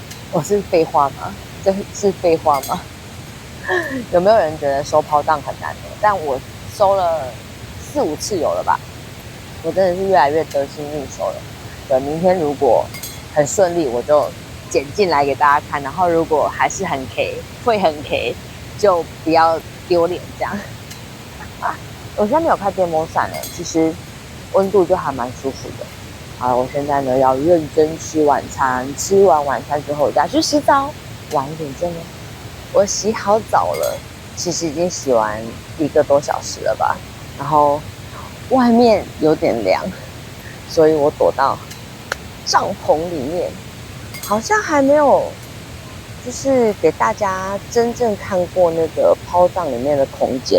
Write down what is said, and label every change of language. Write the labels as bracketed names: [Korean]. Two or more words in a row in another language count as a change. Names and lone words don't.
[Chinese] 我是廢話嗎？這是廢話嗎？有沒有人覺得收炮仗很難的？但我收了4、5次有了吧？我真的是越來越得心應手了。对，明天如果很順利，我就剪進來給大家看。然後如果還是很 K，會很 K， 就不要丟臉這樣。我現在沒有開電風扇其實溫度就還蠻舒服的。好，我現在呢要認真吃晚餐，吃完晚餐之後我再去洗澡，晚一點見咯。我洗好澡了，其實已經洗完1個多小時了吧，然後外面有點涼，所以我躲到帳篷裡面，好像還沒有就是給大家真正看過那個拋葬裡面的空間。